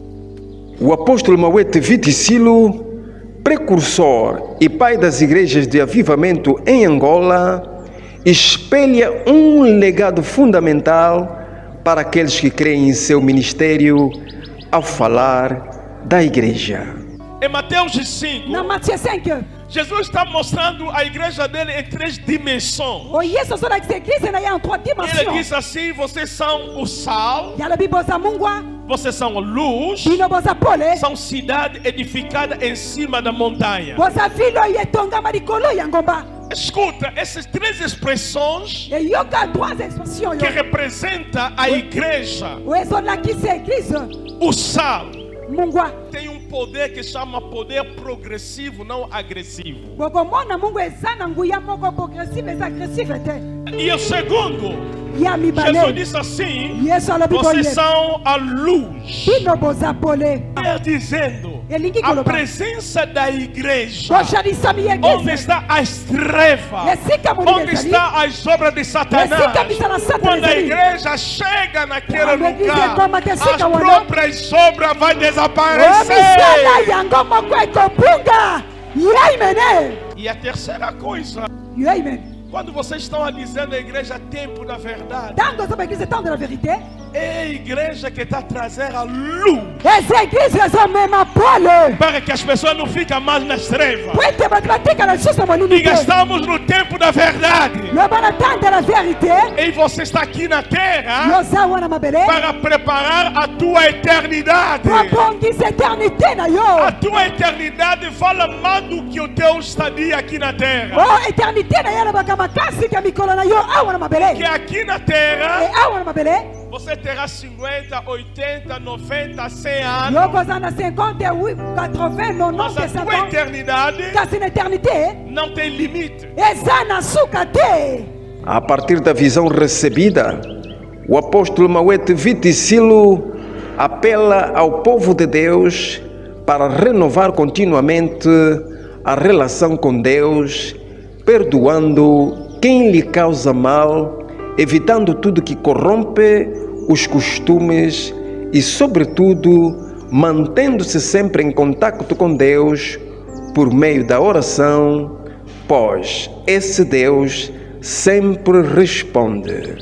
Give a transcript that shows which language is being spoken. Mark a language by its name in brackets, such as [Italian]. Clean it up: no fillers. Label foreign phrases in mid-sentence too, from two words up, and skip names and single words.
[Portuguese] O apóstolo Mawete Viticilo, precursor e pai das igrejas de avivamento em Angola, espelha um legado fundamental para aqueles que creem em seu ministério ao falar da igreja. Em Mateus 5, [French] Dans Matthieu 5, [Portuguese] Jesus está mostrando a igreja dele em 3 dimensões. [Lingala] o yesu azo lakisa église na ye en 3 [Portuguese] Ele [Lingala] dimensions. [Portuguese] diz assim: vocês são o sal, [Lingala] Yalobi boza mungwa, [Portuguese] vocês são a luz, [Lingala] bino boza pole, [Portuguese] são cidade edificada em cima da montanha. [Lingala] boza vilo oyo etongama likolo ya ngomba. [Portuguese] Escuta, essas 3 expressões [Lingala] E yoka 3 expressions [Portuguese] que [Lingala] yo. [Portuguese] representam a igreja. [Lingala] O ezo lakisa église, [Portuguese] O sal [Lingala] mungwa. [Portuguese] tem um poder que chama poder progressivo, não agressivo. [Lingala] Bokomona mungu eza na nguya moko progressive eza agressive te. [Portuguese] E o segundo, [Lingala] Ya [Portuguese] Jesus [Lingala] mibale. [Portuguese] disse assim: [Lingala] Yesu alobi [Portuguese] vocês [Lingala] boye. [Portuguese] são a luz. [Lingala] Bino boza pole. [Portuguese] Quer dizendo, [Lingala] Elingi [Portuguese] a [Lingala] koloba. [Portuguese] presença da igreja, [Lingala] Boshalisami [Portuguese] onde [Lingala] église. [Portuguese] está as trevas, [Lingala] Esika muni [Portuguese] onde [Lingala] ezali. [Portuguese] está as obras de Satanás. [Lingala] Esika bisala Satana [Portuguese] Quando a [Lingala] ezali. [Portuguese] igreja chega naquele A igreja lugar, toma que as [Lingala] esika wana. [Portuguese] próprias obras vão [Lingala] O [Portuguese] desaparecer. [Lingala] misala yango moko ekopunga. [Portuguese] Amen. E a terceira coisa, Amen. quando vocês estão dizendo a igreja tempo da verdade, [Lingala] Tango zoba église [French] temps de la vérité. [Portuguese] é a igreja que está trazendo a luz [Lingala] Eza église ezomema pole. [Portuguese] para que as pessoas não fiquem mais nas trevas. [Lingala] Puente bato batikala lisusu na molili [Portuguese] Diga, [Lingala] te. [Portuguese] estamos no tempo da verdade. [Lingala] Loba na [French] temps de la vérité. [Portuguese] E você está aqui na terra [Lingala] Yoza wana mabele. [Portuguese] para preparar a tua eternidade. [Lingala] Babongisa éternité na [Portuguese] A [Lingala] yo. [Portuguese] tua eternidade fala mais do que o teu estadia aqui na terra. [Lingala] Oh, éternité na yo lobaka makasi ka mikolo na yo awa na [Portuguese] Que [Lingala] mabele. [Portuguese] aqui na E terra [Lingala] awa na mabele. [Portuguese] você terá 50, 80, 90, 100 anos. [Lingala] Yo koza na 50, 80, 90, [Portuguese] Mas a [Lingala] 100 [Portuguese] tua [Lingala] ans. [Portuguese] eternidade [Lingala] Kasi na éternité. [Portuguese] não tem limite. [Lingala] Eza na suka te. [Portuguese] A partir da visão recebida, o apóstolo Mawete Viticilo apela ao povo de Deus para renovar continuamente a relação com Deus, perdoando quem lhe causa mal, evitando tudo que corrompe os costumes e, sobretudo, mantendo-se sempre em contato com Deus por meio da oração, pois esse Deus sempre responde.